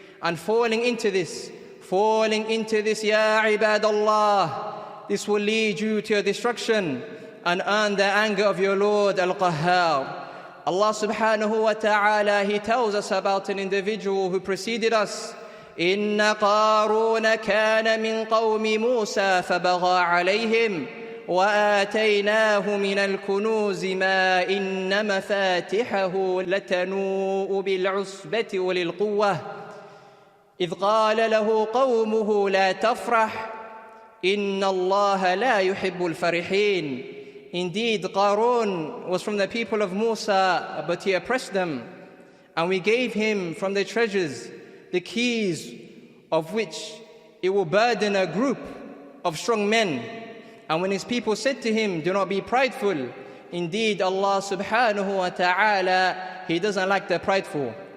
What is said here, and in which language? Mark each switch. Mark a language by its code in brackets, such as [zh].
[en] And falling into this, [ar] ya ibadallah, [en] this will lead you to your destruction and earn the anger of your Lord Al-Qahhar. Allah subhanahu wa ta'ala, He tells us about an individual who preceded us. [ar] إن قارون كان من قوم موسى فبغى عليهم وآتيناه من الكنوز ما إن مفاتحه لتنوء بالعصبة أولي القوة. إذ قال له قومه لا تفرح إن الله لا يحب الفرحين. [en] Indeed, Qarun was from the people of Musa, but he oppressed them. And we gave him from the treasures the keys of which it will burden a group of strong men. And when his people said to him, do not be prideful, indeed Allah subhanahu wa ta'ala, He doesn't like the prideful.